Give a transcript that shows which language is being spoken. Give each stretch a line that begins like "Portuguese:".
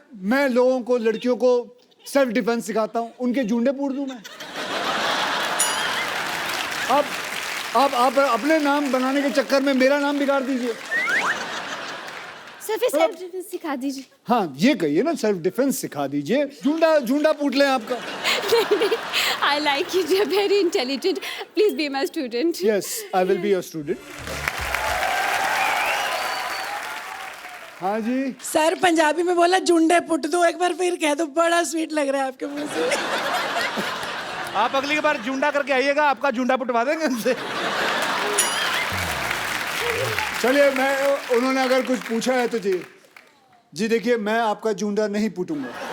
Hindi: मैं लोगों को, लड़कियों को सेल्फ डिफेंस सिखाता हूँ, उनके जूंडे पूछ दूं मैं? आप अपने नाम बनाने के चक्कर में मेरा नाम बिगाड़ दीजिए। सर फिर सेल्फ डिफेंस सिखा दीजिए। हाँ ये कहिए ना, सेल्फ डिफेंस सिखा दीजिए। जूंडा पूछ लें आपका। नहीं,
English: I like you. You're very intelligent. Please be my student. Yes, I will be your student.
Hindi: हाँ जी। सर पंजाबी में बोला जुंडे पुट दो, एक बार फिर कह दो, बड़ा स्वीट लग रहा है आपके मुंह से। आप अगली बार जूंडा करके आइएगा, आपका जूंडा पुटवा देंगे उनसे। चलिए, उन्होंने अगर कुछ पूछा है तो जी देखिए, मैं आपका जूंडा नहीं पूटूंगा।